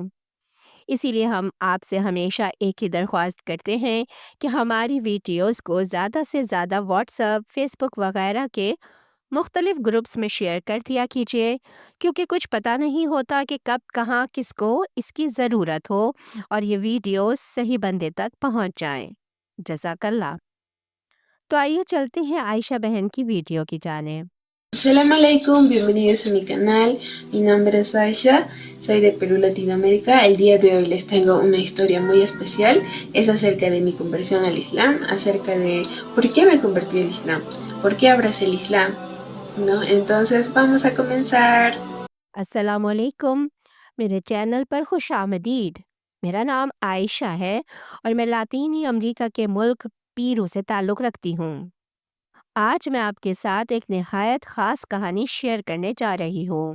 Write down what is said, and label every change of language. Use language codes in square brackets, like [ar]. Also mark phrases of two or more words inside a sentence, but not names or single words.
[ur] اسی لیے ہم آپ سے ہمیشہ ایک ہی درخواست کرتے ہیں کہ ہماری ویڈیوز کو زیادہ سے زیادہ واٹس ایپ، فیس بک وغیرہ کے مختلف گروپس میں شیئر کر دیا کیجیے، کیونکہ کچھ پتا نہیں ہوتا کہ کب کہاں کس کو اس کی ضرورت ہو اور یہ ویڈیوز صحیح بندے تک پہنچ جائیں. जज़ाकल्लाह। تو آئیے چلتے ہیں عائشہ بہن کی ویڈیو کی جانب. [ar] سلام عليكم, [es] bienvenidos a mi canal. Mi nombre es Aisha, soy de Perú, Latinoamérica. El día de hoy les tengo una historia muy especial. Es acerca de mi conversión al Islam, acerca de por qué me convertí al Islam, por qué abracé el Islam, ¿no? Entonces vamos a comenzar. [ur] اسلام علیکم، میرے چینل پر خوش آمدید. میرا نام عائشہ ہے اور میں لاطینی امریکہ کے ملک پیرو سے تعلق رکھتی ہوں. آج میں آپ کے ساتھ ایک نہایت خاص کہانی شیئر کرنے جا رہی ہوں.